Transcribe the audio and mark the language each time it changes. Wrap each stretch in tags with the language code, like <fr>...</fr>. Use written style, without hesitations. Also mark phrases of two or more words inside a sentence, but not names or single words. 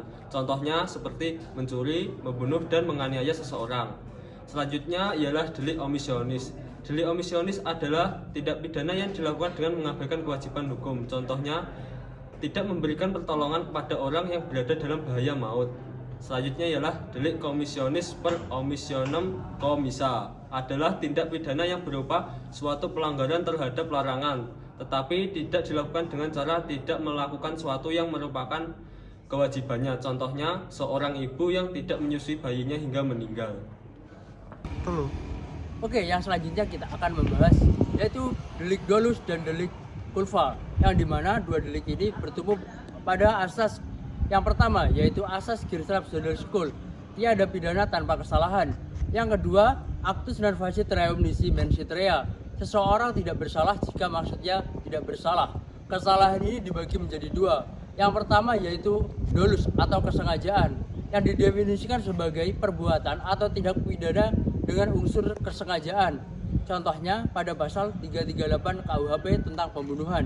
<id>Contohnya seperti mencuri, membunuh, dan menganiaya seseorang. Selanjutnya ialah delik omisionis. Delik omisionis adalah tindak pidana yang dilakukan dengan mengabaikan kewajiban hukum. Contohnya tidak memberikan pertolongan kepada orang yang berada dalam bahaya maut. Selanjutnya ialah delik komisionis</id> <la>per omissionem komissa,</la> <id>adalah tindak pidana yang berupa suatu pelanggaran terhadap larangan, tetapi tidak dilakukan dengan cara tidak melakukan suatu yang merupakan kewajibannya. Contohnya seorang ibu yang tidak menyusui bayinya hingga meninggal. Oke, yang selanjutnya kita akan membahas yaitu delik dolus dan delik kulfa, yang dimana dua delik ini bertumbuh pada asas yang pertama yaitu asas</id> <nl>Girsrap School,</nl> <id>tiada pidana tanpa kesalahan. Yang kedua,</id> <la>actus non facit reum nisi mensit rea,</la> <id>seseorang tidak bersalah jika maksudnya tidak bersalah. Kesalahan ini dibagi menjadi dua. Yang pertama yaitu dolus atau kesengajaan, yang didefinisikan sebagai perbuatan atau tindak pidana dengan unsur kesengajaan. Contohnya pada pasal 338 KUHP tentang pembunuhan.</id>